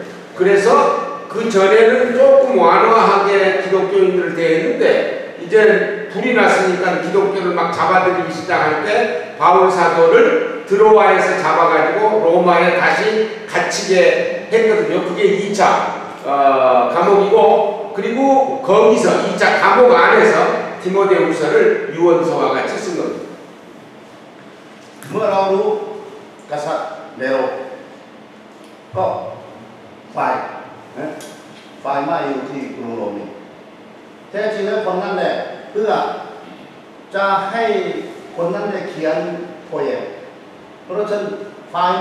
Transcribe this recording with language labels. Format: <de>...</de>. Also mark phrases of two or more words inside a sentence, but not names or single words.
<ko>그래서 그 전에는 조금 완화하게 기독교인들을 대했는데 이제 불이 났으니까 기독교를 막 잡아들이기 시작할 때 바울 사도를 드로아에서 잡아가지고 로마에 다시 갇히게 했거든요. 그게 2차 감옥이고 그리고 거기서 2차 감옥 안에서 디모데후서를 유언서와 같이 쓴 겁니다.</ko> <th>เมื่อเรารู้กษัตริย์เนโรก็ไฟไหม้อยู่ที่กรุงโรมนี่แท้จริงแล้วคนนั้นแหละเพื่อจะให้คนนั้นได้เขียนโพเอมเพราะฉะนั้นไฟไห</th>